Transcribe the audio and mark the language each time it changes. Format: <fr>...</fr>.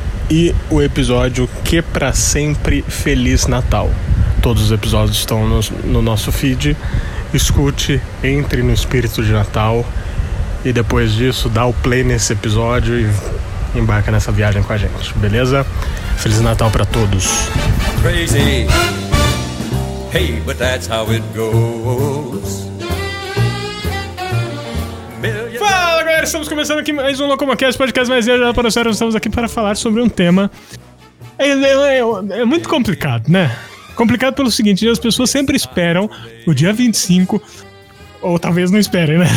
<pt>E o episódio Que Pra Sempre Feliz Natal. Todos os episódios estão no nosso feed. Escute, entre no espírito de Natal. E depois disso, dá o play nesse episódio e embarca nessa viagem com a gente, beleza? Feliz Natal pra todos.</pt> <en>Crazy. Hey, but that's how it goes.</en> <pt>Fala galera, estamos começando aqui mais um Locomocast, podcast mais viajado para o céu. Estamos aqui para falar sobre um tema. É muito complicado, né? Complicado pelo seguinte: as pessoas sempre esperam o dia 25. Ou talvez não esperem, né?</pt>